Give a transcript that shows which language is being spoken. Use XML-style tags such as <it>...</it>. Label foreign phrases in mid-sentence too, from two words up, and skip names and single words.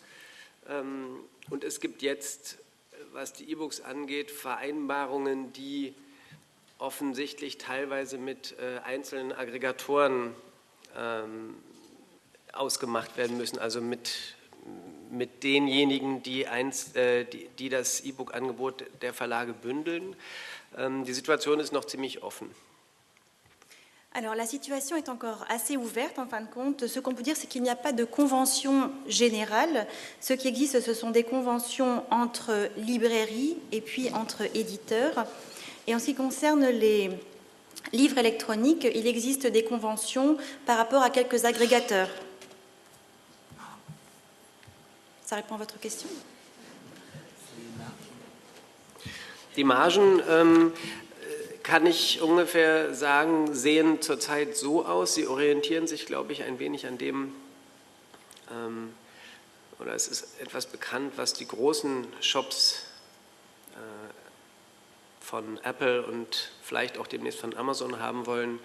<de>Und es gibt jetzt, was die E-Books angeht, Vereinbarungen, die offensichtlich teilweise mit einzelnen Aggregatoren ausgemacht werden müssen, also mit denjenigen, die das E-Book-Angebot der Verlage bündeln. Die Situation ist noch ziemlich offen.</de> <fr>Alors la situation est encore assez ouverte en fin de compte. Ce qu'on peut dire, c'est qu'il n'y a pas de convention générale. Ce qui existe, ce sont des conventions entre librairies et puis entre éditeurs. Et en ce qui concerne les livres électroniques, il existe des conventions par rapport à quelques agrégateurs. Ça répond à votre question?</fr> <de>Die Margen, kann ich ungefähr sagen, sehen zurzeit so aus. Sie orientieren sich, glaube ich, ein wenig an dem, oder es ist etwas bekannt, was die großen Shops von Apple und vielleicht auch demnächst von Amazon haben wollen.</de>